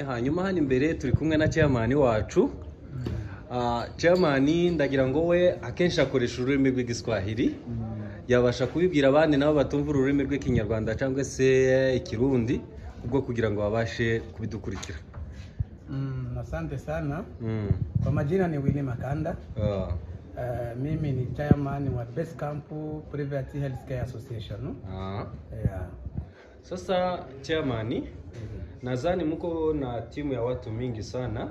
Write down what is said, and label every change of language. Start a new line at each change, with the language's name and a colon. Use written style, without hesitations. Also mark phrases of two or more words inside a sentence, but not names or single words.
Kinyarwanda: Hanyuma hano imbere turi kumwe na chairman wacu. Chairman ndagira ngo we akenshi akoresha ururimi rw'igiswahili yabasha kubibwira abandi nabo batumva ururimi rw'ikinyarwanda cyangwa se ikirundi ubwo kugira ngo babashe kubidukurikira.
Swahili: Asante sana. Kwa majina ni Winnie Makanda. Mimi ni chairman wa Basecamp Private Healthcare Association. Sasa chairman, nadhani mko na timu ya watu mingi sana.